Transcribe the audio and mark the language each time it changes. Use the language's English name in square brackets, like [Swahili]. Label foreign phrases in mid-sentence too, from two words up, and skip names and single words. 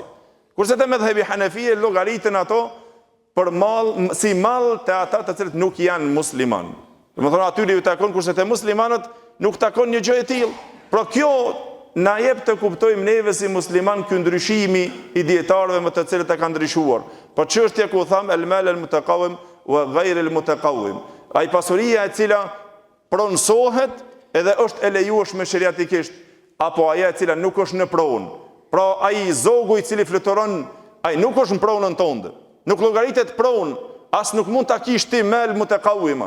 [Albanian] Kurse te mëdhëbi Hanefi llogaritën ato për mall, si mall të ata të cilët nuk janë musliman. Domethënë atyre ju takon, kurse te muslimanët nuk takon një gjë e tillë. Pra kjo na jep të kuptojmë neve si musliman ky ndryshimi i dietarëve më të cilët e kanë ndryshuar. Po çështja ku tham [Arabic] المال المتقوم وغير المتقوم, [Albanian] ai pasuria e cila pronësohet edhe është e lejueshme sheriatikisht, apo ajo e cila nuk është në pronë. Pra ai zogu i cili fluturon, ai nuk është në pronën tënde. Nuk llogaritet pronë, as nuk mund ta kish ti [Arabic] مالا متقوما.